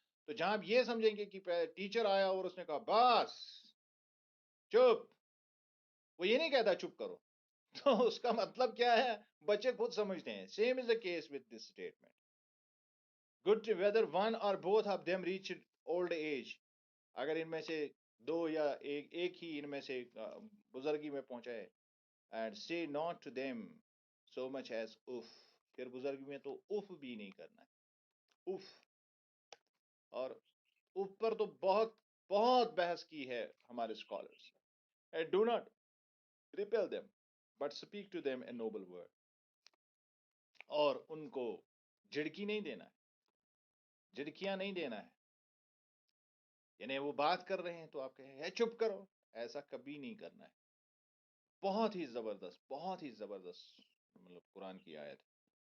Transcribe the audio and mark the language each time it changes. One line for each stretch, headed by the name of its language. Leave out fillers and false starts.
Urdu: تو جہاں آپ یہ سمجھیں گے کہ ٹیچر آیا اور اس نے کہا بس چپ، وہ یہ نہیں کہتا چپ کرو، تو اس کا مطلب کیا ہے بچے خود سمجھتے ہیں.
English: Same is the case with this statement. Good whether one or both of them reach old age.
Urdu: اگر ان میں سے دو یا ایک ہی ان میں سے بزرگی میں پہنچائے.
English: And say not to them so much as اف.
Urdu: پھر بزرگی میں تو اف بھی نہیں کرنا ہے. اف، اور اف پر تو بہت بہت بحث کی ہے ہمارے scholars.
English: do not repel them but speak to them a noble word.
Urdu: اور ان کو جھڑکی نہیں دینا ہے، جھڑکیاں نہیں دینا ہے. یعنی وہ بات کر رہے ہیں تو آپ کہیں چپ کرو، ایسا کبھی نہیں کرنا ہے. بہت ہی زبردست مطلب قرآن کی آیت ہے.